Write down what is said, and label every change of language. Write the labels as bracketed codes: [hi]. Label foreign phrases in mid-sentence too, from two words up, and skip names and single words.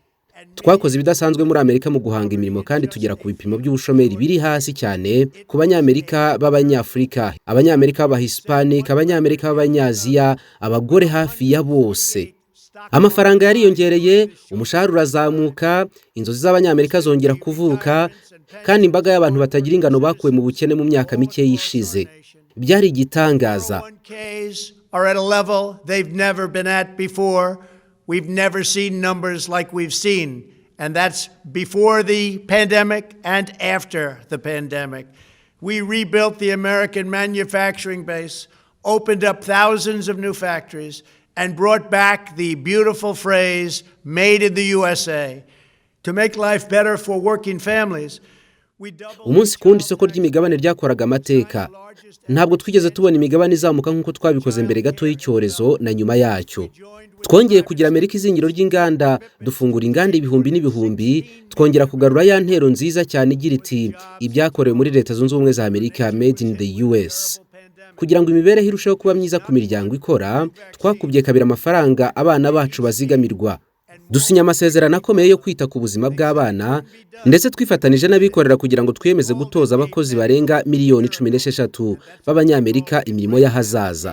[rw] Twakoze ibidasanzwe muri Amerika mu guhanga imirimo, kandi tugera ku bipimo by'ubushomeri biri hasi cyane ku Banyamerika b'Abanyafurika, Abanyamerika b'Abahispanic, Abanyamerika b'Abanyaziya, abagore hafi ya bose. Amafaranga yariyongereye, umushahara urazamuka, inzozi z'Abanyamerika zongera kuvuka, kandi imbaga y'abantu batagira ingano bakuwe mu bukene mu myaka mike yishize. Byari igitangaza. [en] Are at a level they've never been at before. We've never seen numbers like we've seen, and that's before the pandemic and after the pandemic. We rebuilt the American manufacturing base, opened up thousands of new factories, and brought back the beautiful phrase, made in the USA. To make life better for working families, [rw] umunsi ku wundi isoko ry'imigabane ryakoraga amateka. Ntabwo twigeze tubona imigabane izamuka nk'uko twabikoze mbere gato y'icyorezo na nyuma yacyo. Twongeye kugira Amerika izingiro ry'inganda, dufungura inganda ibihumbi n'ibihumbi, twongera kugarura ya ntero nziza cyane igira iti ibyakorewe muri Leta Zunze Ubumwe za Amerika [en] made in the US. [rw] Kugira ngo imibereho irusheho kuba myiza ku miryango ikora, twakubye kabiri amafaranga abana bacu bazigamirwa. Dusinya amasezerano akomeye yo kwita ku buzima bw'abana, ndetse twifatanije n'abikorera kugira ngo twiyemeze gutoza abakozi barenga miliyoni 16 b'Abanyamerika imirimo y'ahazaza.